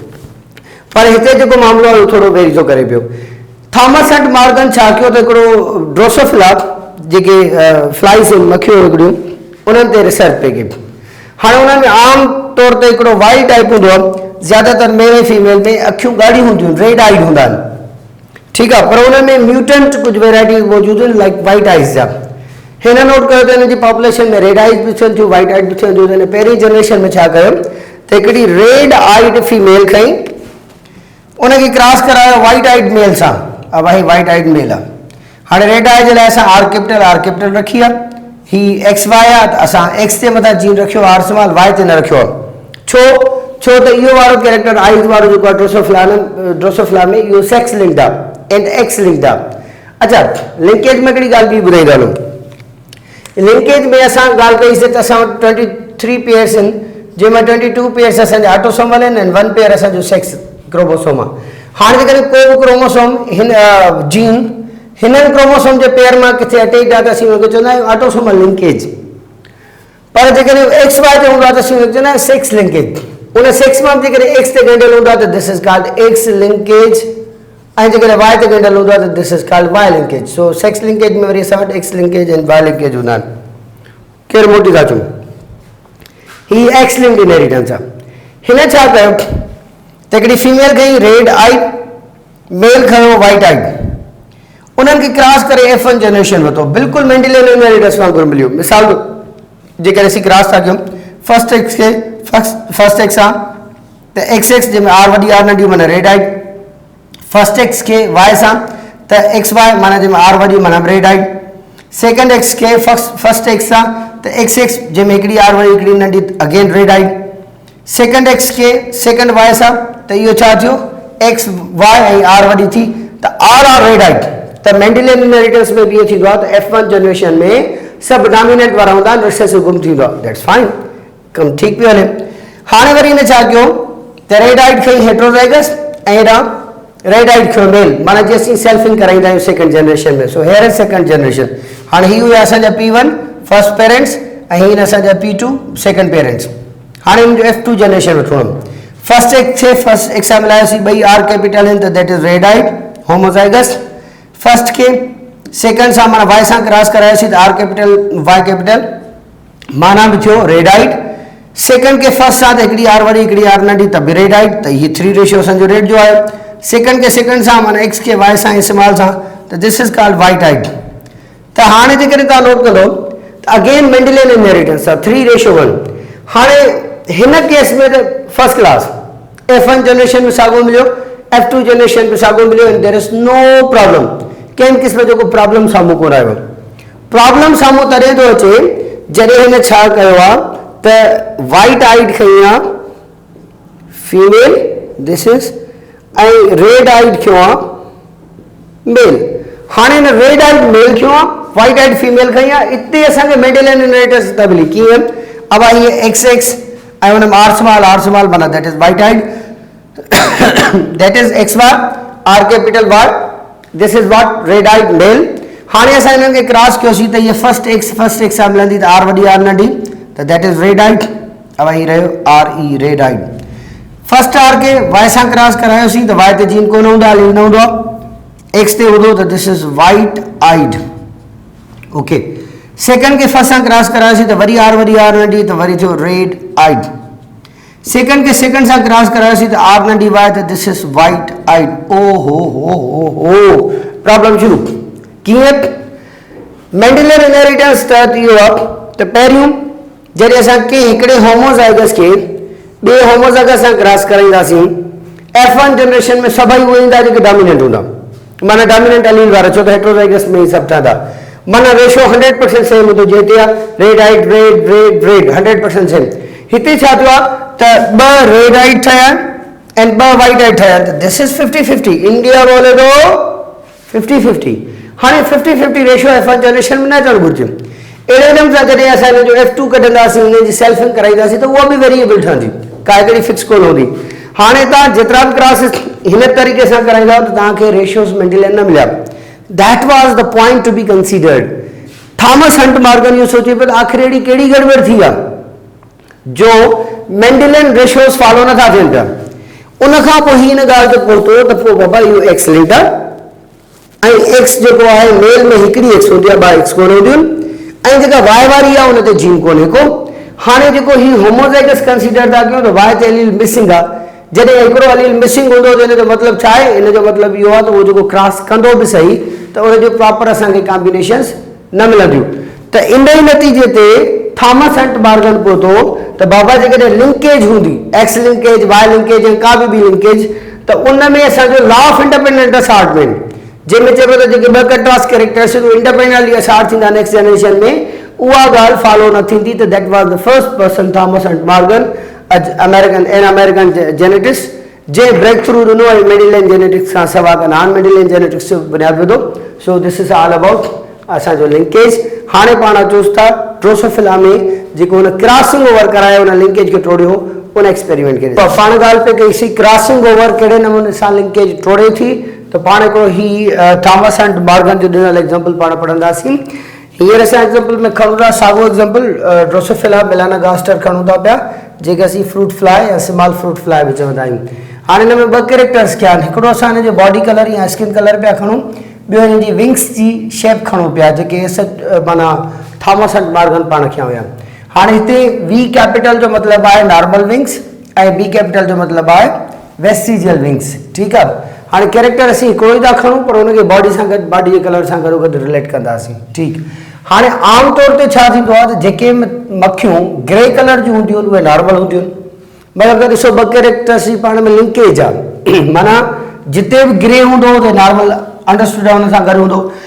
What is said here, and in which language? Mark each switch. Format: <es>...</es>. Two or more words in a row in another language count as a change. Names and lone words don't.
<sd>पर हिते जेको मामिलो आहे उहो थोरो वेरी थो करे पियो थॉमस एंड मॉर्गन छा कयो त हिकिड़ो ड्रोसोफिला जेके फ्लाइज़ आहिनि मखियूं हिकिड़ियूं उन्हनि ते रिसर्च पई कई हाणे उन्हनि में आम तौर ते हिकिड़ो</sd> <en>white type</en> <sd>हूंदो आहे ज़्यादातर मेल ऐं फीमेल में अखियूं ॻाढ़ियूं हूंदियूं आहिनि</sd> <en>red eyed</en> <sd>हूंदा आहिनि</sd> <hi>ठीक है पर उनमें म्यूटेंट कुछ वेराइटी मौजूद है</hi> <en>like white eyes</en> <sd>जा हिन नोट कयो त हिन पॉपुलेशन में</sd> <en>red eyes</en> <sd>भी थियनि थियूं</sd> <en>white eyed</en> <sd>भी थियनि थियूं हिन पहिरीं जनरेशन में छा कयो त हिकिड़ी</sd> <en>red eyed female</en> <sd>खई उनखे क्रॉस करायो</sd> <en>white eyed male</en> <sd>सां भाई</sd> <en>white eyed male</en> <sd>आहे हाणे</sd> <en>red eyes</en> <sd>जे लाइ असां</sd> <en>R capital</en> <sd>रखी आहे ही</sd> <en>X Y</en> <sd>आहे त असां एक्स ते मथां जीन रखियो</sd> <en>R small Y</en> <sd>ते न रखियो आहे छो त इहो वारो कैरेक्टर आइज वारो जेको आहे ड्रोसोफिला में इहो</sd> <en>sex linked</en> <sd>आहे</sd> <en>and X linked</en> <sd>आहे अच्छा लिंकेज में हिकिड़ी ॻाल्हि बि ॿुधाईंदा हलूं लिंकेज में असां ॻाल्हि कईसीं त असां वटि 23 पेयर्स आहिनि जंहिंमां 22 पेयर्स असांजा ऑटोसोमल आहिनि ऐं 1 पेयर असांजो</sd> <en>sex chromosome</en> <sd>आहे हाणे जेकॾहिं को बि क्रोमोसोम हिन जीन हिननि क्रोमोसोम जे पेयर मां किथे अटैच आहे त असीं हुनखे चवंदा आहियूं</sd> <en>autosomal linkage</en> <sd>पर जेकॾहिं</sd> <en>X Y</en> <sd>ते हूंदो आहे त असीं हुनखे चवंदा आहियूं</sd> <en>sex linkage</en> <sd>उन सेक्स मां जेकॾहिं एक्स ते ॻंढियल हूंदो आहे त</sd> <en>this is called X linkage</en> <sd>ऐं जेकॾहिं वाई ते ॻंढियल हूंदो आहे त</sd> <en>this is called Y linkage so sex linkage</en> <sd>में वरी असां वटि</sd> <en>X linkage</en> <sd>ऐं</sd> <en>Y linkage</en> <sd>हूंदा आहिनि केरु मोटी था चऊं ही</sd> <en>X linked inheritance</en> <sd>आहे हिन छा कयो त हिकिड़ी फीमेल खई</sd> <en>red eyed male</en> <sd>खयो</sd> <en>white eyed</en> <sd>उन्हनि खे क्रॉस करे F1 जनरेशन वरितो बिल्कुलु</sd> <en>Mendelian inheritance</en> <sd>वांगुरु मिलियो मिसाल जेकॾहिं असीं क्रॉस था कयूं</sd> <en>first X</en> <sd>खे</sd> <en>first X</en> <sd>आहे त एक्स जंहिंमें आर वॾी आर नंढी माना</sd> <en>red eyed first X</en> <sd>के वाई सां त</sd> <en>X Y</en> <sd>माना जंहिंमें आर वॾी माना</sd> <en>red eyed second X</en> <sd>के</sd> <en>first X</en> <sd>सां त एक्स जंहिंमें हिकिड़ी आर वॾी हिकिड़ी नंढी</sd> <en>again red eyed second X</en> <sd>के</sd> <en>second Y</en> <sd>सां त इहो छा थियो</sd> <en>X Y</en> <sd>ऐं आर वॾी थी त</sd> <en>R red eyed</en> <sd>त</sd> <en>Mendelian inheritance</en> <sd>में बि इहो थींदो आहे त F1 जनरेशन में सभु डोमिनेंट वारा हूंदा आहिनि रिसेसिव गुम थींदो आहे</sd> <en>that's fine</en> <sd>कमु ठीकु पियो हले हाणे वरी हिन छा कयो त</sd> <en>red eyed</en> <sd>खई हेट्रोज़ाइगस ऐं हेॾां</sd> <en>red eyed</en> <sd>खयो मेल माना जीअं असीं सेल्फिंग कराईंदा आहियूं</sd> <en>second generation</en> <sd>में</sd> <en>so here is second generation</en> <sd>हाणे ही हुआ असांजा P1</sd> <en>first parents</en> <sd>ऐं हीअ असांजा P2</sd> <en>second parents</en> <sd>हाणे हिन जो F2 जनरेशन वठूं</sd> <en>first X</en> <sd>खे</sd> <en>first X</en> <sd>सां मिलायोसीं ॿई</sd> <en>R capital</en> <sd>आहिनि त</sd> <en>that is red eyed homozygous first</en> <sd>के सेकंड सां माना वाई सां क्रॉस करायोसीं त</sd> <en>R capital Y capital</en> <sd>माना बि थियो रेडाइट सेकंड के फर्स्ट सां त हिकिड़ी आर वॾी हिकिड़ी आर नंढी त बि रेडाइट त हीअ 3 रेशियो असांजो रेट जो आहे सेकंड के सेकंड सां माना एक्स के वाई सां इस्तेमाल सां त</sd> <en>this is called Y tight</en> <sd>त हाणे जेकॾहिं तव्हां नोट कंदो त अगेन</sd> <en>Mendelian inheritance</en> <sd>आहे 3:1 हाणे हिन केस में त</sd> <en>first class</en> <sd>F1 जनरेशन में साॻियो मिलियो F2 जनरेशन में साॻियो मिलियो</sd> <en>and there is no problem</en> <sd>कंहिं क़िस्म जो को प्रॉब्लम साम्हूं कोन आयो प्रॉब्लम साम्हूं तॾहिं थो अचे जॾहिं हिन छा कयो आहे त</sd> <en>white eyed</en> <sd>खई आहे</sd> <en>female this is</en> <sd>ऐं</sd> <en>red eyed</en> <sd>खयो आहे मेल हाणे हिन</sd> <en>red eyed male</en> <sd>खयो आहे</sd> <en>white eyed female</en> <sd>खई आहे इते असांखे</sd> <en>Mendelian inheritance</en> <sd>था मिली कीअं अब आई</sd> <en>XX I want R small</en> <sd>बना</sd> <en>that is white eyed that is X bar R capital bar this is what red eyed male</en> <sd>हाणे असां इन्हनि खे क्रॉस कयोसीं त ये</sd> <en>first X</en> <sd>सां मिलंदी त R वॾी R नंढी त</sd> <en>that is red eyed</en> <sd>अब ही रहियो</sd> <en>RE red eyed</en> <sd>फर्स्ट R के Y सां क्रॉस करायोसीं त Y ते जीन कोन हूंदा हली न हूंदो X ते हूंदो त</sd> <en>this is white eyed</en> <sd>ओके सेकंड के फर्स्ट सां क्रॉस करायोसीं त वरी R नंढी त वरी थियो</sd> <en>red eyed</en> <sd>सेकंड के सेकंड सां क्रॉस करायोसीं त R नंढी Y त</sd> <en>this is white eyed</en> <sd>ओ हो प्रॉब्लम शुरू कीअं</sd> <en>Mendelian inheritance</en> <sd>तहत इहो आहे त पहिरियों जॾहिं असां कंहिं हिकिड़े होमोजाइगस खे ॿिए होमोजाइगस सां क्रॉस कराईंदासीं F1 जनरेशन में सभई उहे ईंदा जेके डोमिनेंट हूंदा माना</sd> <en>dominant allele</en> <sd>वारा छो त हेट्रोजाइगस में ई सभु ठहंदा माना रेशो 100% सेम हूंदो जेते आहे</sd> <en>red eyed</en> <sd>रेड 100% सेम हिते छा थियो आहे त ॿ</sd> <en>red eyed</en> <sd>ठहिया ऐं ॿ</sd> <en>white eyed</en> <sd>ठहिया त</sd> <en>this is 50-50</en> <hi>इंडिया बोले तो</hi> <sd>50-50 हाणे 50-50 रेशियो F1 जनरेशन में न अचणु घुरिजे अहिड़े नमूने सां जॾहिं असां हिन जो F2 कढंदासीं हुन जी सेल्फिंग कराईंदासीं त उहा बि वेरिएबल ठहंदी का हिकिड़ी फिक्स कोन हूंदी हाणे तव्हां जेतिरा बि क्लासिस हिन तरीक़े सां कराईंदा त तव्हांखे रेशियोस मेंडलियन न मिलिया</sd> <en>that was the point to be considered</en> <sd>थॉमस हंट मॉर्गन इहो सोचे पियो त आख़िर अहिड़ी कहिड़ी गड़बड़ थी आहे जो</sd> <en>Mendelian ratios</en> <sd>फॉलो नथा थियनि पिया उन खां पोइ ही हिन ॻाल्हि ते पहुतो त पोइ बाबा इहो</sd> <en>X link</en> <sd>आहे ऐं एक्स जेको आहे मेल में हिकिड़ी एक्स हूंदी आहे ॿ एक्स कोन हूंदियूं ऐं जेका वाई वारी आहे उन ते जीन कोन्हे को हाणे जेको ही होमोजाइगस कंसीडर था कयूं त वाई ते एलील मिसिंग आहे जॾहिं हिकिड़ो एलील मिसिंग हूंदो त हिन जो मतिलबु छा आहे हिन जो मतिलबु इहो आहे त उहो जेको क्रॉस कंदो बि सही त उनजो प्रॉपर असांखे कॉम्बिनेशन्स न मिलंदियूं त इन ई नतीजे ते थॉमस हंट मॉर्गन पहुतो त बाबा जेकॾहिं लिंकेज हूंदी</sd> <en>X linkage Y linkage</en> <sd>ऐं का बि लिंकेज त उन में असांजो</sd> <en>law of independent assortment</en> <sd>जंहिंमें चइबो त जेके ॿ</sd> <en>contrast characters independently assort</en> <sd>थींदा</sd> <en>next generation</en> <sd>में उहा ॻाल्हि फॉलो न थींदी त</sd> <en>that was the first person</en> <sd>थॉमस हंट मॉर्गन</sd> <en>American geneticist</en> <sd>जंहिं</sd> <en>breakthrough</en> <sd>ॾिनो ऐं</sd> <en>Mendelian genetics</en> <sd>खां सवाइ का</sd> <en>non Mendelian genetics</en> <sd>जो बुनियादु विधो</sd> <en>so this is all about</en> <sd>असांजो लिंकेज हाणे पाण अचूं था ड्रोसोफिला में जेको हुन</sd> <en>crossing over</en> <sd>करायो हुन लिंकेज खे टोड़ियो उन एक्सपेरिमेंट खे पाण ॻाल्हि पे कईसीं</sd> <en>crossing over</en> <sd>कहिड़े नमूने सां लिंकेज टोड़े थी त पाण हिकिड़ो ही थॉमस हंट मॉर्गन जो ॾिनल एग्जाम्पल पाण पढ़ंदासीं हींअर असां एग्जाम्पल में खणूं था साॻियो एग्जाम्पल ड्रोसोफिला मेलानागास्टर खणूं था पिया जेके असीं</sd> <en>fruit fly</en> <sd>या</sd> <en>small fruit fly</en> <sd>बि चवंदा आहियूं हाणे हिन में ॿ कैरेक्टर्स कया आहिनि हिकिड़ो असां हिन जो</sd> <en>body colour</en> <sd>या</sd> <en>skin colour</en> <sd>पिया खणूं ॿियो हिन जी विंग्स जी शेप खणूं पिया जेके माना थॉमस हंट मॉर्गन पाण खया हुया हाणे हिते</sd> <en>V capital</en> <sd>जो मतिलबु आहे</sd> <en>normal wings</en> <sd>ऐं</sd> <en>B capital</en> <sd>जो मतिलबु आहे</sd> <en>vestigial wings</en> <sd>ठीकु आहे हाणे कैरेक्टर असीं हिकिड़ो ई था खणूं पर हुनखे बॉडी सां गॾु बॉडी जे कलर सां गॾो गॾु रिलेट कंदासीं ठीकु हाणे आम तौर ते छा थींदो आहे त जेके मखियूं</sd> <en>grey colour</en> <sd>जूं हूंदियूं आहिनि उहे नॉर्मल हूंदियूं आहिनि मतिलबु अगरि ॾिसो ॿ कैरेक्टर्स जी पाण में लिंकेज आहे माना जिते बि ग्रे हूंदो त नॉर्मल अंडरस्टूड आहे हुन सां गॾु हूंदो</sd>